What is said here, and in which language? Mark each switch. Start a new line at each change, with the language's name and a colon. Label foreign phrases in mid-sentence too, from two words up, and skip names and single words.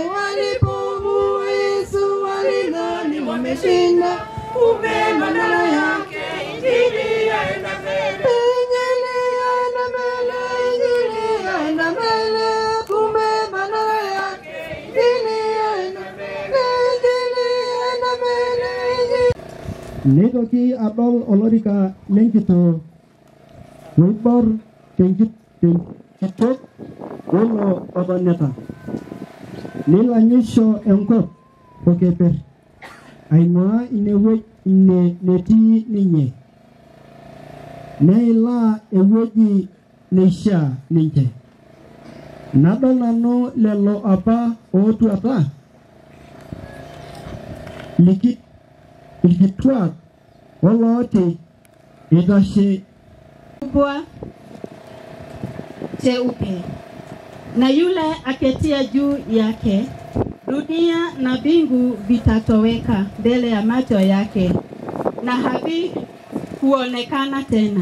Swahili: Walipoamua Yesu walidhani wameshinda, kumbe badala yake injili yaenda mbele. Injili yaenda mbele, injili yaenda mbele, kumbe badala yake injili yaenda mbele, injili yaenda mbele.
Masai: Neitoki adol olorika lenkito loibor tenkitok wolo otoneta nilanyisho enkop pokeper aing'ua inewueji netii ninye neila ewueji neishaa ninche. Nadol nanu lelo apa ootuata ilkituak olooti itashe
Swahili: kubwa cheupe na yule aketia juu yake. Dunia na mbingu vitatoweka mbele ya macho yake na havi kuonekana tena.